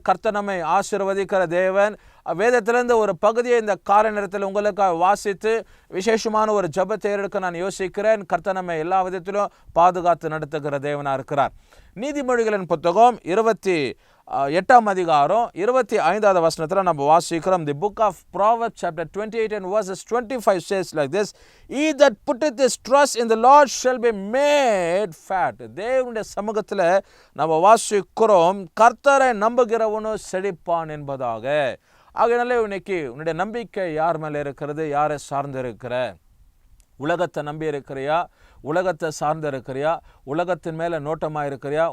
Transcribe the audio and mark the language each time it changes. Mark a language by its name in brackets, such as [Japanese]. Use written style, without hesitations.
[Tamil] கர்த்தர் நம்மை ஆசீர்வதிக்கிற தேவன். வேதத்திலிருந்து ஒரு பகுதியை இந்த கால நேரத்தில் உங்களுக்காக வாசித்து விசேஷமான ஒரு ஜெபத்தை எடுக்க நான் யோசிக்கிறேன். கர்த்தர் நம்மை எல்லா விதத்திலும் பாதுகாத்து நடத்துகிற தேவனாக இருக்கிறார். நீதிமொழிகளின் புத்தகம் 28 அதிகாரம் 25வது வசனத்தில் நம்ம வாசிக்கிறோம். [English] The book of Proverbs chapter 28 and verses 25 says like this: He that putteth his trust in the Lord shall be made fat. [Tamil] தேவனுடைய சமூகத்தில் நம்ம வாசிக்கிறோம், கர்த்தரை நம்புகிறவனோ செழிப்பான் என்பதாக. ஆகையினாலே இன்னைக்கு உன்னுடைய நம்பிக்கை யார் மேலே இருக்கிறது? யாரை சார்ந்து இருக்கிற? உலகத்தை நம்பி இருக்கிறியா? உலகத்தை சார்ந்து இருக்கிறியா? உலகத்தின் மேலே நோட்டமாக இருக்கிறியா?